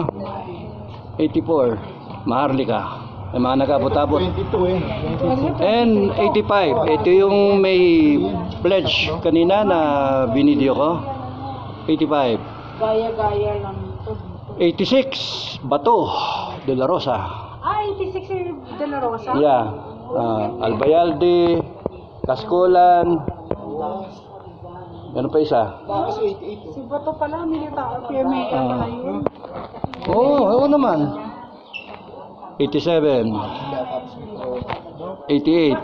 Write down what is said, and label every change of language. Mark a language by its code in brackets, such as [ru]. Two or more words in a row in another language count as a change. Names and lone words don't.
[tl] 84, Maharlika. May mga nag-abot-abot. 22 eh. And 85, ito yung may pledge kanina na binidyo ko. 85. Gaya-gaya lang ito. 86, Bato de la Rosa. 86 de la Rosa? Yeah. Albayalde, Kaskulan. Ano pa isa? Si Bato pala, militar. PMA pala yun. Oo naman. 87. 88.